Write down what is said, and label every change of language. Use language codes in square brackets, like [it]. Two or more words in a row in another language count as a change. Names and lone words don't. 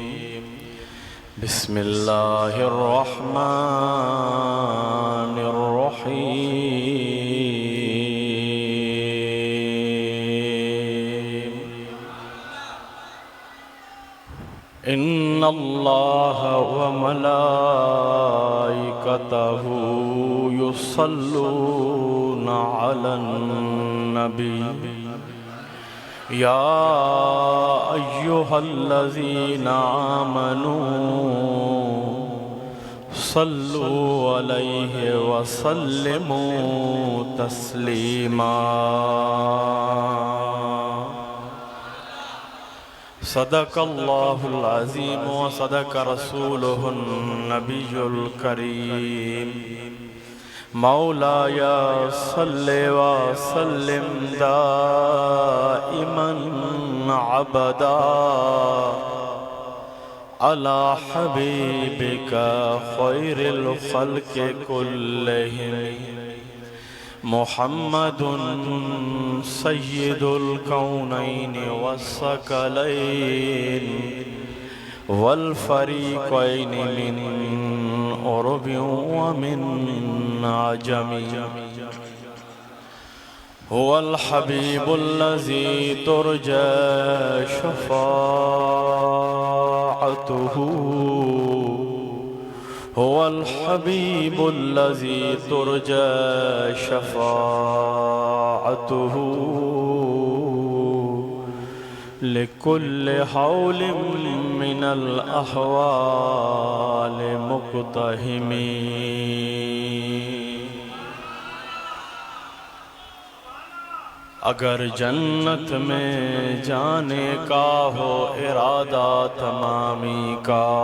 [ar] بسم الله الرحمن الرحيم. إن الله وملائكته يصلون على النبي يا أيها الذين آمنوا صلوا عليه وسلموا تسليما. صدق الله العظيم وصدق رسوله النبي الكريم. مولاي صل وسلم دائما أبدا على حبيبك خير الخلق كلهم محمد سيد الكونين والثقلين والفريقين من عرب ومن عجم. هو الحبيب الذي ترجى شفاعته هو الحبيب الذي ترجى شفاعته لكل هول من الأهوال مقتحم. [ur] اگر جنت میں جانے کا ہو ارادہ تمامی کا,